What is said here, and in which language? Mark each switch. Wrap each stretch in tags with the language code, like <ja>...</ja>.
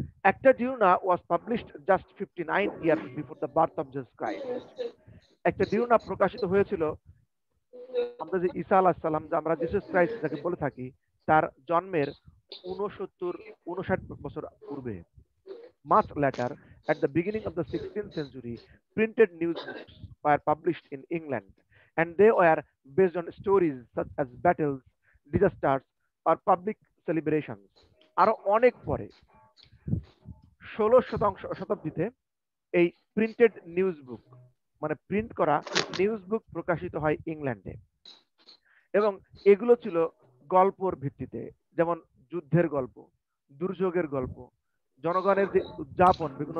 <en>একটা Diurna was published just 59 years before the birth of Jesus Christ.</en> <bn>একটা ডিউনা প্রকাশিত হয়েছিল আমরা যে ঈসা আলাইহিস সালাম, যে আমরা জিসাস ক্রাইস্ট যাকে বলে থাকি, তার জন্মের 59 বছর পূর্বে।</bn> <en>Much later, at the beginning of the 16th century, printed news books were published in England, and they were based on stories such as battles, disasters, or public celebrations।</en> <bn>আরো অনেক পরে 16 শতাব্দীতে এই প্রিন্টেড নিউজ বুক মানে print করা news বুক প্রকাশিত হয় ইংল্যান্ডে, এবং এগুলো ছিল গল্পর ভিত্তিতে, যেমন যুদ্ধের গল্প, দুর্যোগের গল্প, জনগণের যে উদযাপন, বিভিন্ন</bn>